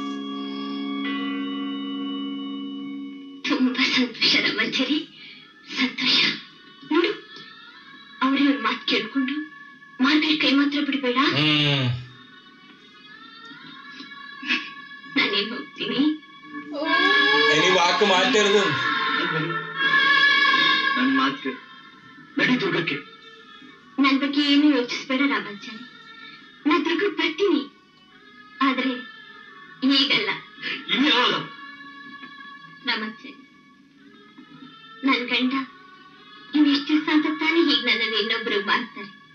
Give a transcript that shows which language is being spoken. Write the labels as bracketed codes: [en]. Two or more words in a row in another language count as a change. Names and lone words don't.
[kn] ತುಂಬಾ ಸಂತೋಷ ರಾಮಾಚಾರಿ, ಸಂತೋಷ. ನೋಡು, ಅವ್ರ ಮಾತು ಕೇಳ್ಕೊಂಡು ಮಾರ್ಗರೆಟ್ ಕೈ ಮಾತ್ರ ಬಿಡಬೇಡ. ನಾನೇನ್ ಹೋಗ್ತೀನಿ. [ml] ഇനി വാക്ക് മാറ്റരുത്. [kn] ನನ್ನ ಮಾತು ನಡಿ ದುರ್ಗಕ್ಕೆ. ನನ್ ಬಗ್ಗೆ ಏನು ಯೋಚಿಸ್ಬೇಡ ರಾಮಾಚಾರಿ, ನಾ ದುರ್ಗಕ್ಕೆ ಬರ್ತೀನಿ. ಆದ್ರೆ ಈಗಲ್ಲ. ಇನ್ಯಾವಾಗ? ರಾಮಾಚಾರಿ, ನನ್ ಗಂಡ ಇನ್ನೆಷ್ಟು ದಿವಸ ಅಂತ ತಾನೇ ಹೀಗೆ ನನ್ನನ್ನು ಇನ್ನೊಬ್ರು ಮಾಡ್ತಾರೆ.